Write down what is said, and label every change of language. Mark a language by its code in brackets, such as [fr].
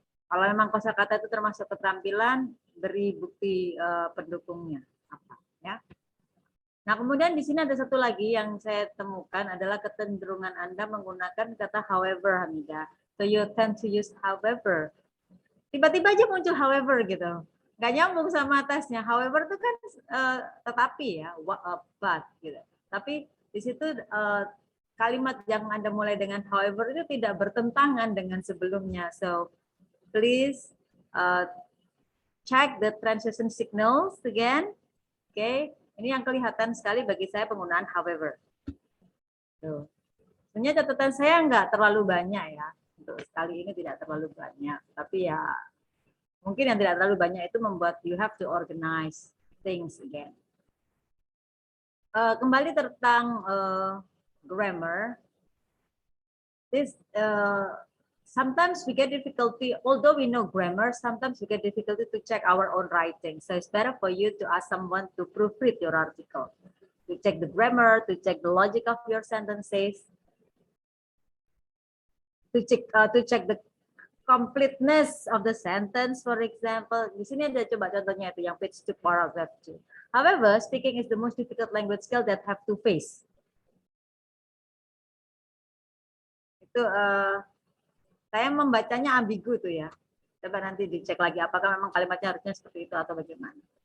[id] Kalau memang kosakata itu termasuk keterampilan, beri bukti pendukungnya apa ya. Nah, kemudian di sini ada satu lagi yang saya temukan adalah kecenderungan Anda menggunakan kata however, Hamidah. [en] So you tend to use however. [id] Tiba-tiba aja muncul however gitu. Nggak nyambung sama atasnya. However itu kan tetapi ya, [en] but [id] gitu. Tapi di situ kalimat yang Anda mulai dengan however itu tidak bertentangan dengan sebelumnya. [en] So please check the transition signals again. [id] Okay. Ini yang kelihatan sekali bagi saya penggunaan however. Tuh. Sebenarnya catatan saya nggak terlalu banyak ya. Untuk sekali ini tidak terlalu banyak. Tapi ya mungkin yang tidak terlalu banyak itu membuat [en] you have to organize things again. [id] Kembali tentang grammar. [en] This sometimes we get difficulty, although we know grammar, sometimes we get difficulty to check our own writing. So it's better for you to ask someone to proofread your article, to check the grammar, to check the logic of your sentences, to check the completeness of the sentence, for example. [id] Di sini ada coba contohnya itu yang page 2 paragraph 2. [en] However, speaking is the most difficult language skill that have to face. [id] Itu saya membacanya ambigu tuh ya. Coba nanti dicek lagi apakah memang kalimatnya harusnya seperti itu atau bagaimana.